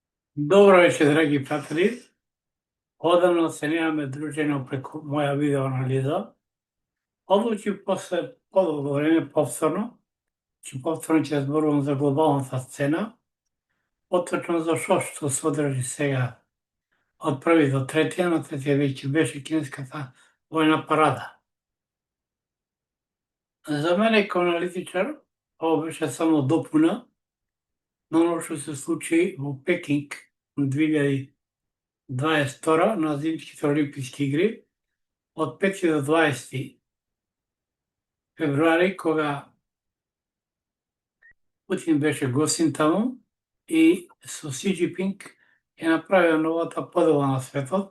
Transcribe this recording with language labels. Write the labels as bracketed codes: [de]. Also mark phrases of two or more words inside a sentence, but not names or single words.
[mk] Добро вечер, драги пријатели. Одавно се немаме дружено преко моја видео анализа. Одлучим после подолго време повторно, повторно ќе зборувам за глобалната сцена, поточно за што се одржи сега од 1 до 3, на 3 веќе беше кинеската војна парада. За мене како аналитичар, ово беше само допуна на оно што се случи во Пекинг 2022 на Зимските олимписки игри од 5 до 20 февруари, кога Путин беше гостин таму и со Си Џинпинг ја направија новата подела на светот.